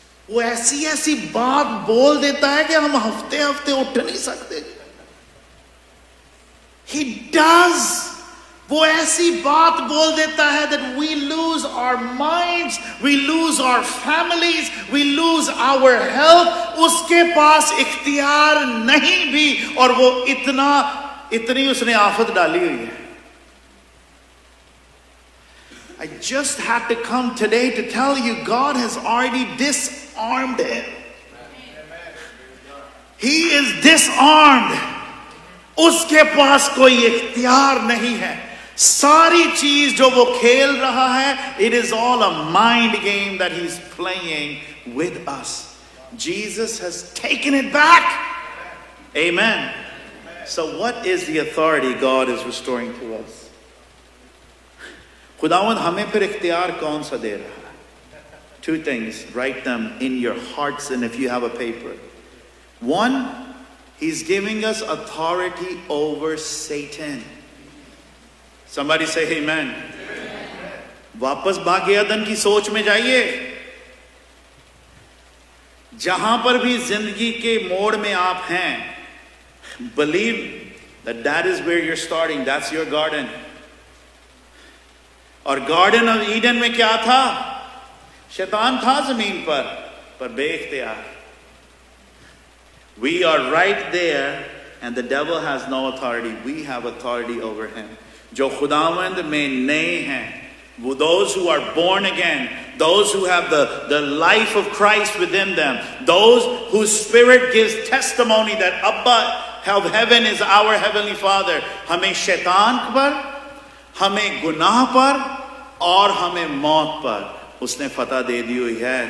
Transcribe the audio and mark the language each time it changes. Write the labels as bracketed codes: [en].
[hi] वो ऐसी ऐसी बात बोल देता है कि हम हफ्ते हफ्ते उठ नहीं सकते. [en] He does. [hi] वो ऐसी बात बोल देता है [en] that we lose our minds, we lose our families, we lose our health. [hi] उसके पास इख्तियार नहीं भी, और वो इतनी उसने आफत डाली हुई है. [en] I just had to come today to tell you God has already disarmed him. He is disarmed. [hi] उसके पास कोई इख्तियार नहीं है. सारी चीज जो वो खेल रहा है, [en] it is all a mind game that he's playing with us. Jesus has taken it back. Amen. So what is the authority God is restoring to us? [hi] खुदावंद हमें फिर इख्तियार कौन सा दे रहा है? [en] Two things, write them in your hearts and if you have a paper. One, he's giving us authority over Satan. Somebody say amen. [hi] वापस भाग्यदन की सोच में जाइए. जहां पर भी जिंदगी के मोड़ में आप हैं, [en] believe that is where you're starting. That's your garden. [hi] और गार्डन ऑफ ईडन में क्या था? शैतान था जमीन पर बेइख्तियार. [en] We are right there and the devil has no authority. We have authority over him. [hi] जो खुदावंद में नए हैं, वो [en] those who are born again, those who have the life of Christ within them, those whose spirit gives testimony that Abba of heaven is our heavenly Father. [hi] हमें शैतान पर, हमें गुनाह पर और हमें मौत पर उसने फतह दे दी हुई है.